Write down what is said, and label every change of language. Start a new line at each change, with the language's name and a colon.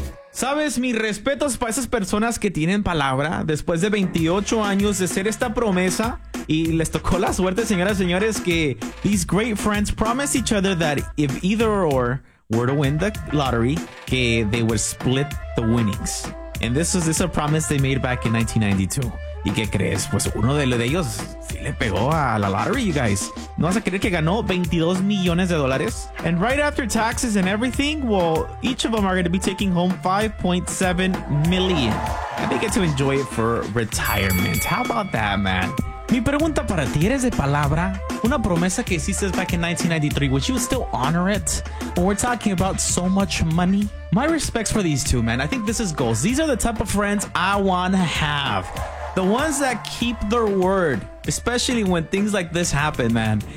Spanish: Señores, mis respetos para esas personas que tienen palabra después de 28 años de ser esta promesa. Y les tocó la suerte, señoras y señores, que
English: these great friends promised each other that if either or were to win the lottery, que they would split the winnings. And this is a promise they made back in 1992.
Spanish: ¿Y qué crees? Pues uno de ellos sí le pegó a la lottery,
English: you guys.
Spanish: ¿No vas a creer que ganó $22 millones?
English: And right after taxes and everything, well, each of them are going to be taking home $5.7 million. And they get to enjoy it for retirement. How about that, man?
Spanish: Mi pregunta para ti, ¿eres de palabra? Una promesa que hiciste
English: back in 1993, would you still honor it? When we're talking about so much money? My respects for these two, man. I think this is goals. These are the type of friends I want to have. The ones that keep their word, especially when things like this happen, man.